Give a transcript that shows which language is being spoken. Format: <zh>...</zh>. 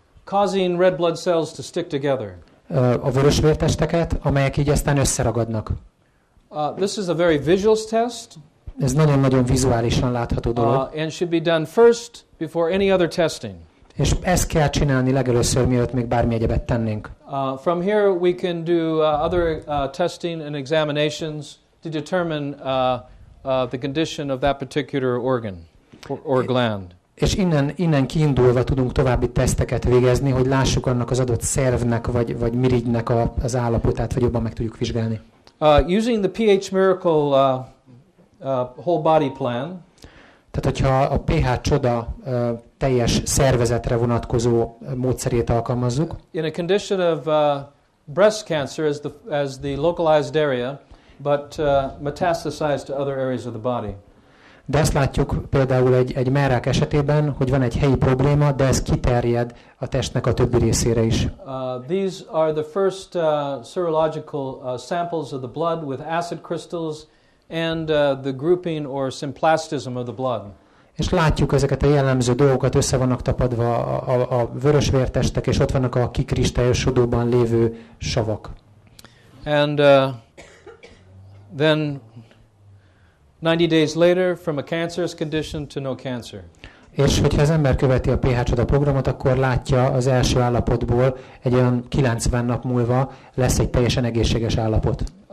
<en>Causing red blood cells to stick together.</en> <hu>A vörösvértesteket, amelyek így aztán összeragadnak.</hu> <en>This is a very visual test.</en> <hu>Ez nagyon-nagyon vizuálisan látható dolog.</hu> <en>And should be done first before any other testing.</en> <hu>És ezt kell csinálni legelőször, mielőtt még bármi egyebet tennénk.</hu> <en>From here we can do other testing and examinations to determine the condition of that particular organ or gland.</en> <hu>És innen kiindulva tudunk további teszteket végezni, hogy lássuk annak az adott szervnek vagy mirigynek az állapotát, vagy jobban meg tudjuk vizsgálni.</hu> <en>Using the PH Miracle whole body plan.</en> <hu>Tehát, hogyha a PH-csoda teljes szervezetre vonatkozó módszerét alkalmazzuk.</hu> <en>In a condition of breast cancer as the localized area, but metastasized to other areas of the body.</en> <hu>De azt látjuk például egy mellrák esetében, hogy van egy helyi probléma, de ez kiterjed a testnek a többi részére is.</hu> <en>These are the first serological samples of the blood with acid crystals and the grouping or symplastism of the blood.</en> <hu>És látjuk ezeket a jellemző dolgokat, össze vannak tapadva a vörösvértestek, és ott vannak a kikristályosodóban lévő savak.</hu> <en>And then 90 days later, from a cancerous condition to no cancer.</en> <hu>És hogyha az ember követi a PH-csoda programot, akkor látja az első állapotból egy olyan 90 nap múlva lesz egy teljesen egészséges állapot.</hu>